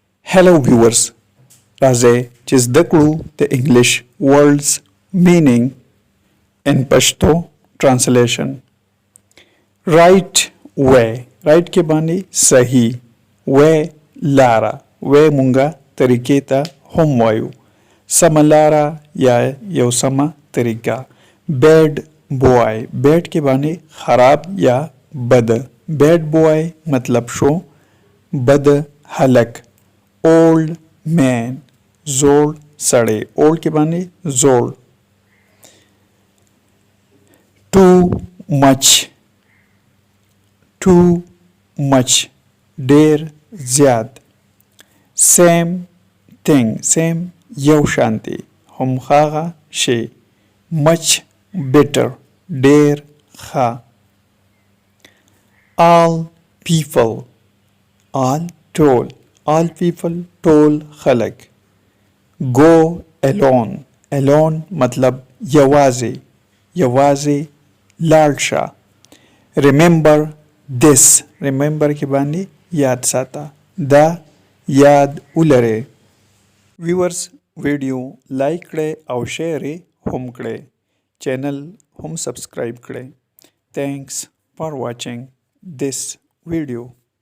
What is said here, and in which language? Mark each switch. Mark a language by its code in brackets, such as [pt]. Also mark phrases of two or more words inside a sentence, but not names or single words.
[en] Hello viewers, [ps] راځئ چې زده کړو د [en] English words meaning in Pashto translation. Right way, right [ps] کې باندې صحیح، way لاره، way مونږه طریقې ته هم وایو، سمه لاره یا یو سمه طریقه. [en] Bad boy, bad [ps] کې باندې خراب یا بد، [en] bad boy [ps] مطلب شو بد هلک. [en] Old man, [ps] زوړ سړی، old کې باندې زوړ. [en] Too much, too much [ps] ډیر زیات. [en] Same thing, same [ps] یو شانتی، همخاغه شی. [en] Much better [ps] ډیر ښه. [en] All people, all ټول، all people [ps] ټول خلق. [en] Go alone, alone [ps] مطلب یوازې، یوازې لاړ شه. [en] Remember this, remember [ps] کې باندې یاد ساته، دا یاد ولرئ. ویورز ویډیو لایک کړئ او شیر هم کړئ، چینل هم سبسکرایب کړئ. [en] Thanks for watching this video.